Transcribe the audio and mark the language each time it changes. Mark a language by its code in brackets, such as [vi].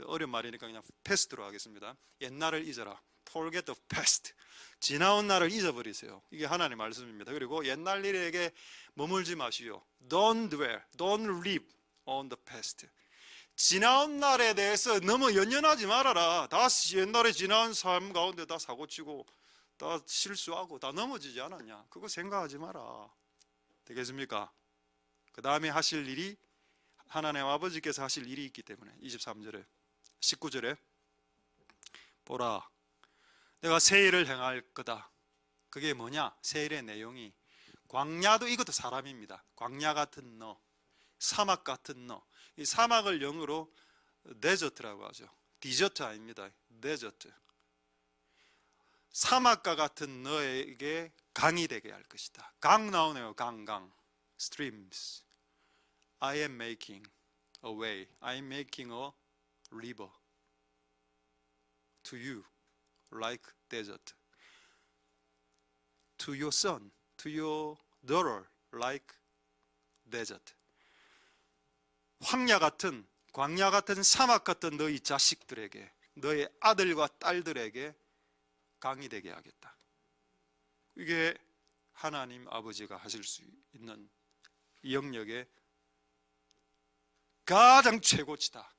[ko] 어려운 말이니까 그냥 past로 하겠습니다. 옛날을 잊어라. [en] Forget the past. [ko] 지나온 날을 잊어버리세요. 이게 하나님의 말씀입니다. 그리고 옛날 일에게 머물지 마시오. [en] Don't dwell, don't live on the past. [ko] 지나온 날에 대해서 너무 연연하지 말아라. 다 옛날에 지나온 삶 가운데 다 사고치고 다 실수하고 다 넘어지지 않았냐. 그거 생각하지 마라. 되겠습니까? 그 다음에 하실 일이 하나님 아버지께서 하실 일이 있기 때문에 23절에 19절에 보라 내가 새 일을 행할 거다. 그게 뭐냐? 새 일의 내용이 광야도 이것도 사람입니다. 광야 같은 너, 사막 같은 너. 이 사막을 영어로 데저트라고 하죠. 디저트 아닙니다. 데저트. 사막과 같은 너에게 강이 되게 할 것이다. 강 나오네요. 강. [en] Streams. I am making a way. I am making a river to you. Like desert. To your son, to your daughter, like desert. [ko] 황야 같은, 광야 같은, 사막 같은 너희 자식들에게, 너희 아들과 딸들에게 강이 되게 하겠다. 이게 하나님 아버지가 하실 수 있는 이 영역의 가장 최고치다.